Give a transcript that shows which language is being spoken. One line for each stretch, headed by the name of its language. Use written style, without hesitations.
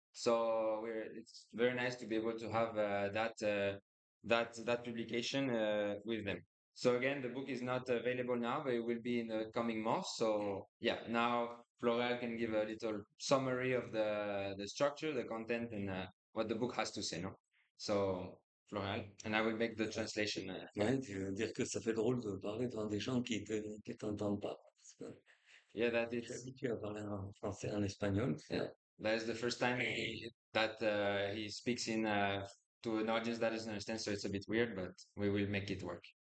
English: So it's very nice to be able to have that publication with them. So again, the book is not available now, but it will be in the coming months. So yeah, now Floral can give a little summary of the structure, the content, and what the book has to say. No, so Floral, and I will make the translation.
French: Ouais, je veux dire que ça fait drôle de parler devant des gens qui t'entendent pas. Parce que
English: Yeah, that
French: je suis
English: it's
French: habitué à parler en français, en espagnol.
English: yeah, that is the first time that he speaks in to an audience that doesn't understand, so it's a bit weird, but we will make it work.